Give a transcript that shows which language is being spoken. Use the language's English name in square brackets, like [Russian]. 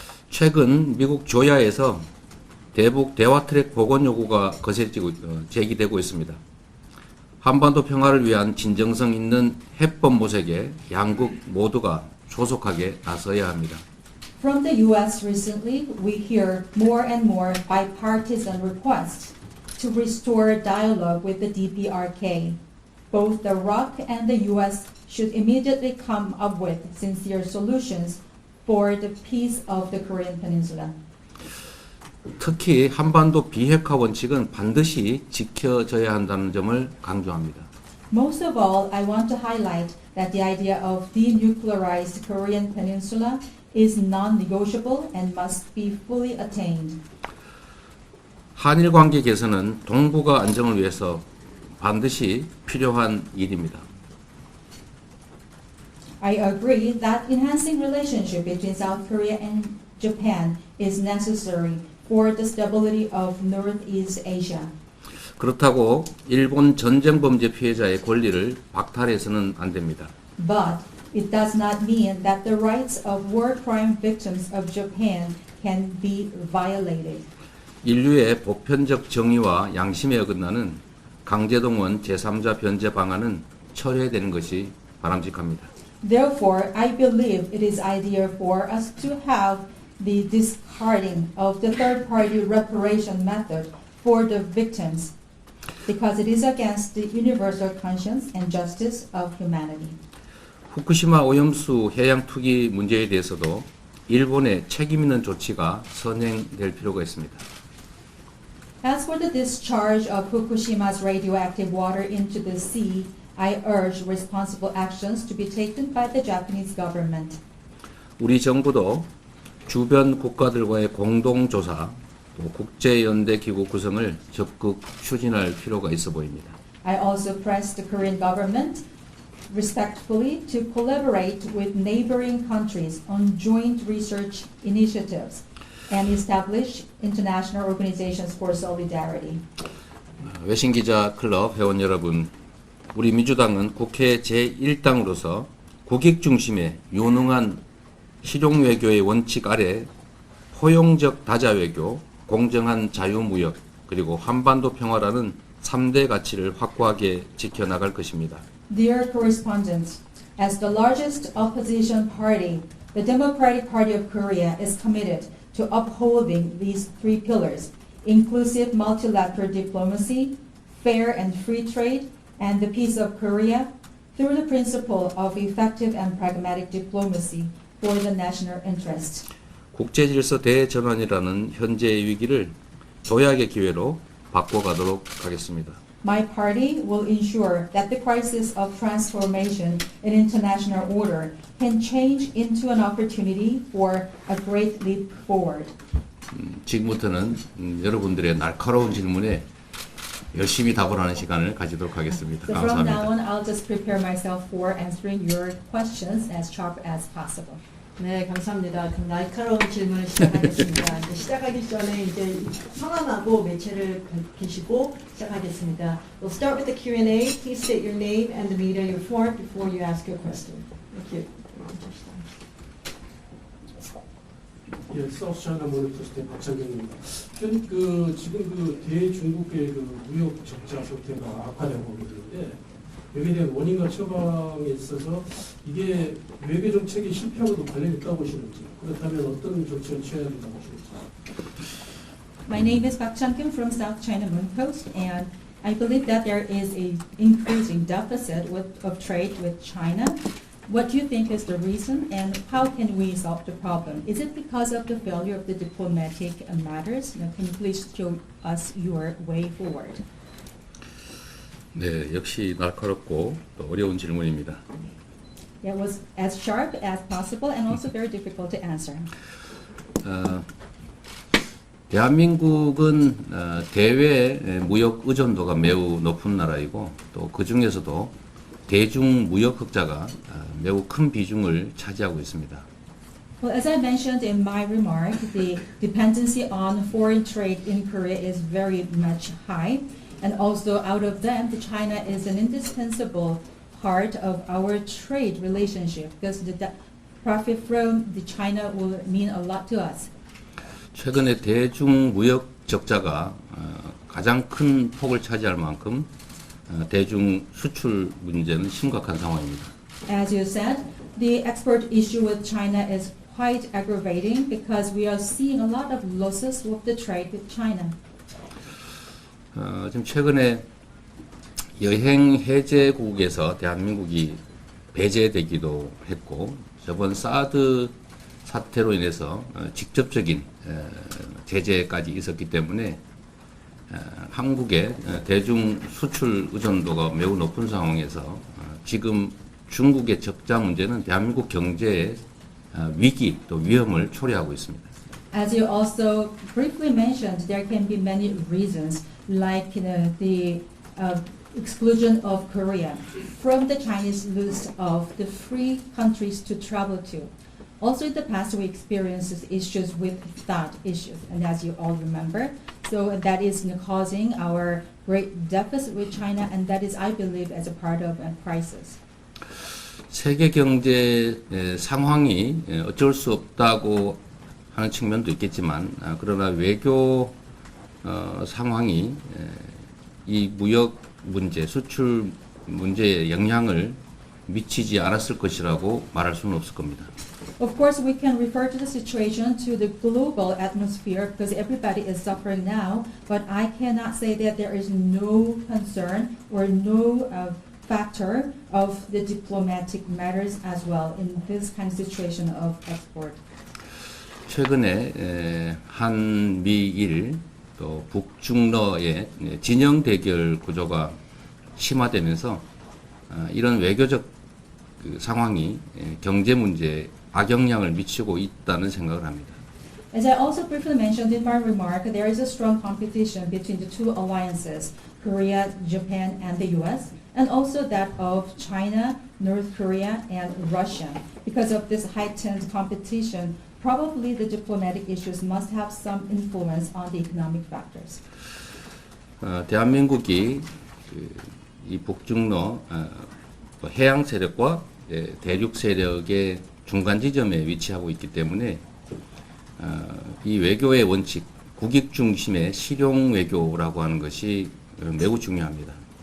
[Korean] 최근 미국 조야에서 대북 대화 트랙 복원 요구가 거세지고 제기되고 있습니다. 한반도 평화를 위한 진정성 있는 해법 모색에 양국 모두가 조속하게 나서야 합니다. [English] From the U.S. recently, we hear more and more bipartisan requests to restore dialogue with the DPRK. Both the ROK and the U.S. should immediately come up with sincere solutions for the peace of the Korean Peninsula. [Korean] 특히 한반도 비핵화 원칙은 반드시 지켜져야 한다는 점을 강조합니다. [English] Most of all, I want to highlight that the idea of denuclearized Korean Peninsula is non-negotiable and must be fully attained. [Korean] 한일 관계 개선은 동북아 안정을 위해서 반드시 필요한 일입니다. [English] I agree that enhancing relationship between South Korea and Japan is necessary for the stability of Northeast Asia. [Korean] 그렇다고 일본 전쟁 범죄 피해자의 권리를 박탈해서는 안 됩니다. [English] But it does not mean that the rights of war crime victims of Japan can be violated. [Korean] 인류의 보편적 정의와 양심에 어긋나는 강제동원 제3자 변제 방안은 철회되는 것이 바람직합니다. [English] Therefore, I believe it is ideal for us to have the discarding of the third-party reparation method for the victims because it is against the universal conscience and justice of humanity. [Korean] 후쿠시마 오염수 해양 투기 문제에 대해서도 일본의 책임 있는 조치가 선행될 필요가 있습니다. [English] As for the discharge of Fukushima's radioactive water into the sea, I urge responsible actions to be taken by the Japanese government. [Korean] 우리 정부도 주변 국가들과의 공동조사, 또 국제연대기구 구성을 적극 추진할 필요가 있어 보입니다. [English] I also press the Korean government respectfully to collaborate with neighboring countries on joint research initiatives and establish international organizations for solidarity. [Korean] 외신기자클럽 회원 여러분, 우리 민주당은 국회 제1당으로서 국익 중심의 유능한 실용외교의 원칙 아래 포용적 다자외교, 공정한 자유무역, 그리고 한반도 평화라는 3대 가치를 확고하게 지켜나갈 것입니다. [English] Dear correspondents, as the largest opposition party, the Democratic Party of Korea is committed to upholding these three pillars: inclusive multilateral diplomacy, fair and free trade, and the peace of Korea through the principle of effective and pragmatic diplomacy for the national interest. [Korean] 국제질서 대전환이라는 현재의 위기를 도약의 기회로 바꿔가도록 하겠습니다. [English] My party will ensure that the crisis of transformation in international order can change into an opportunity for a great leap forward. [Korean] 지금부터는 여러분들의 날카로운 질문에 열심히 답을 하는 시간을 가지도록 하겠습니다. [English] So from now [Korean] 감사합니다. [English] on, I'll just prepare myself for answering your questions as sharp as possible. [Korean] 네, 감사합니다. 그럼 날카로운 질문을 시작하겠습니다. 이제 시작하기 전에 이제 성함하고 매체를 계시고 시작하겠습니다. [English] We'll start with the Q&A. Please state your name and the media you're for before you ask your question. Thank you. [Korean] 예, 사우스 차이나 모니터스테 박찬경입니다. 지금 대중국의 무역 적자 상태가 악화되고 있는데 여기에 대한 원인과 처방에 있어서 이게 외교 정책의 실패하고도 관련이 있다고 보시는지, 그렇다면 어떤 조치를 취해야 된다고 보시는지. [English] My name is Park Chan-kyung from South China Moon Post, and I believe that there is a increasing deficit of trade with China. What do you think is the reason, and how can we solve the problem? Is it because of the failure of the diplomatic matters? Can you please show us your way forward? [Korean] 네, 역시 날카롭고 또 어려운 질문입니다. [English] It was as sharp as possible and also very difficult to answer. [Korean] 대한민국은 대외 무역 의존도가 매우 높은 나라이고 또 그 중에서도 대중무역 흑자가 매우 큰 비중을 차지하고 있습니다. [English] Well, as I mentioned in my remark, the dependency on foreign trade in Korea is very much high. And also out of them, the China is an indispensable part of our trade relationship because the profit from the China will mean a lot to us. [Korean] 최근에 대중무역 적자가 가장 큰 폭을 차지할 만큼 대중 수출 문제는 심각한 상황입니다. [English] As you said, the export issue with China is quite aggravating because we are seeing a lot of losses with the trade with China. [Korean] 지금 최근에 여행 해제국에서 대한민국이 배제되기도 했고 저번 사드 사태로 인해서 직접적인 제재까지 있었기 때문에 한국의 대중 수출 의존도가 매우 높은 상황에서 지금 중국의 적자 문제는 대한민국 경제의 위기 또 위험을 초래하고 있습니다. [English] As you also briefly mentioned, there can be many reasons, like the exclusion of Korea from the Chinese list of the free countries to travel to. Also, in the past, we experienced issues with that issues, and as you all remember, so that is causing our great deficit with China, and that is, I believe, as a part of a crisis. [Korean] 세계 경제 상황이 어쩔 수 없다고 하는 측면도 있겠지만 그러나 외교 상황이 이 무역 문제, 수출 문제에 영향을 미치지 않았을 것이라고 말할 수는 없을 겁니다. [English] Of course, we can refer to the situation to the global atmosphere because everybody is suffering now, but I cannot say that there is no concern or no factor of the diplomatic matters as well in this kind of situation of export. [Korean] 최근에 한미일 또 북중러의 진영 대결 구조가 심화되면서 이런 외교적 상황이 경제 문제에 악영향을 미치고 있다는 생각을 합니다. [English] As I also briefly mentioned in my remark, there is a strong competition between the two alliances, Korea, Japan, and the US, and also that of China, North Korea, and Russia. Because of this heightened competition, probably the diplomatic issues must have some influence on the economic factors. [Korean] 대한민국이 이 북중러 해양 세력과 대륙 세력의 중간 지점에 위치하고 있기 때문에 이 외교의 원칙, 국익 중심의 실용 외교라고 하는 것이 매우 중요합니다.